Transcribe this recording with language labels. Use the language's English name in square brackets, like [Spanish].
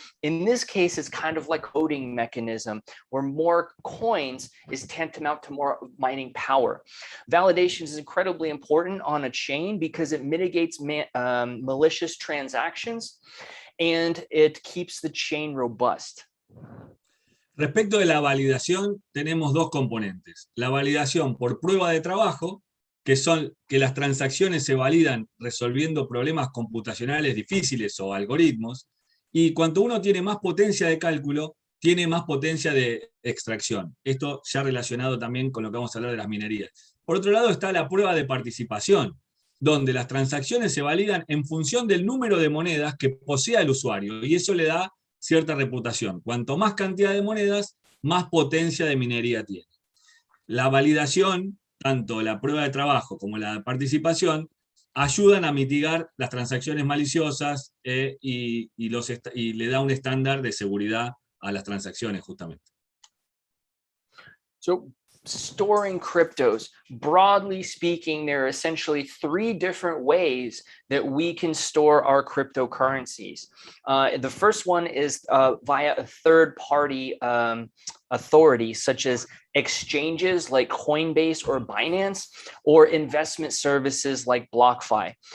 [English] In this case, it's kind of like a voting mechanism, where more coins is tantamount to more mining power. Validation is incredibly important on a chain because it mitigates malicious transactions and it keeps the chain robust. [Spanish] Respecto de la validación, tenemos dos componentes. La validación por prueba de trabajo, que son que las transacciones se validan resolviendo problemas computacionales difíciles o algoritmos, y cuanto uno tiene más potencia de cálculo, tiene más potencia de extracción. Esto ya relacionado también con lo que vamos a hablar de las minerías. Por otro lado está la prueba de participación, donde las transacciones se validan en función del número de monedas que posea el usuario, y eso le da cierta reputación. Cuanto más cantidad de monedas, más potencia de minería tiene. La validación, tanto la prueba de trabajo como la de participación, ayudan a mitigar las transacciones maliciosas y le da un estándar de seguridad a las transacciones, justamente. [English] So, storing cryptos, broadly speaking, there are essentially three different ways that we can store our cryptocurrencies. The first one is via a third-party authority, such as exchanges like Coinbase or Binance, or investment services like BlockFi.